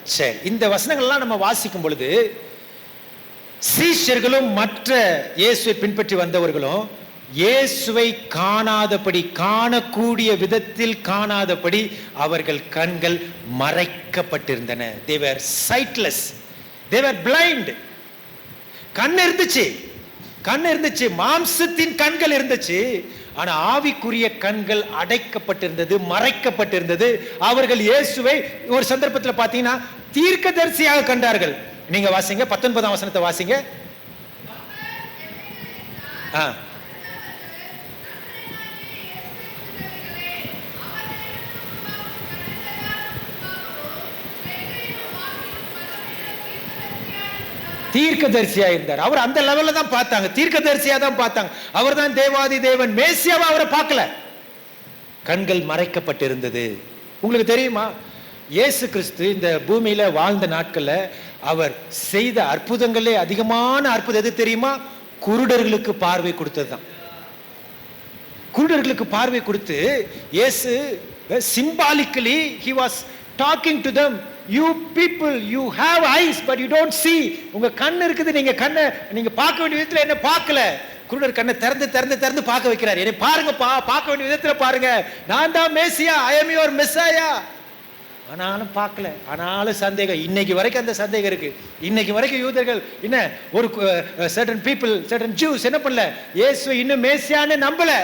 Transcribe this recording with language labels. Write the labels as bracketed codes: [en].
[ta] சரி, இந்த வசனங்கள்லாம் நம்ம வாசிக்கும் பொழுது சீஷர்களும் மற்ற இயேசுவை பின்பற்றி வந்தவர்களும் இயேசுவை காணாதபடி, காணக்கூடிய விதத்தில் காணாதபடி அவர்கள் கண்கள் மறைக்கப்பட்டிருந்தன. [en] they were sightless, they were blind. [ta] கண் இருந்துச்சு, மாம்சத்தின் கண்கள் இருந்துச்சு, ஆனா ஆவிக்குரிய கண்கள் அடைக்கப்பட்டிருந்தது, மறைக்கப்பட்டிருந்தது. அவர்கள் இயேசுவை ஒரு சந்தர்ப்பத்தில் பார்த்தீங்கன்னா தீர்க்கதரிசியாக கண்டார்கள். நீங்க வாசிங்க 19ஆம் வசனத்தை வாசிங்க. தீர்க்கதரிசியா இருந்தார். அவர் அந்த லெவல்ல தான் பார்த்தாங்க, தீர்க்கதரிசியா தான் பார்த்தாங்க. அவர் தான் தேவாதி தேவன், மேசியாவா அவரை பார்க்கல. கண்கள் மறைக்கப்பட்டிருந்தது. உங்களுக்கு தெரியுமா, இயேசு கிறிஸ்து இந்த பூமியில வாழ்ந்த நாட்கள்ல அவர் செய்த அற்புதங்களே அதிகமான அற்புதம் எது தெரியுமா? குருடர்களுக்கு பார்வை கொடுத்தது தான். குருடர்களுக்கு பார்வை கொடுத்து இயேசு symbolically [en] he was talking to them. You people, you have eyes but you don't see. [ta] உங்க கண் இருக்குது, நீங்க கண்ணை நீங்க பார்க்க வேண்டிய விதத்துல என்ன பார்க்கல. குருடர் கண்ணை திறந்து பார்க்க வைக்கிறார். என்னை பாருங்க, பார்க்க வேண்டிய விதத்துல பாருங்க, நான் தான் மேசியா, [en] I am your Messiah. [ta] ஆனாலும் பார்க்கல. ஆனாலும் சந்தேகம். இன்னைக்கு வரைக்கும் அந்த சந்தேகம் இருக்கு. இன்னைக்கு வரைக்கும் யூதர்கள் என்ன ஒரு [en] certain people, certain Jews [ta] என்ன பண்ணல, இயேசுவை இன்னும் மேசியான்னு நம்பல.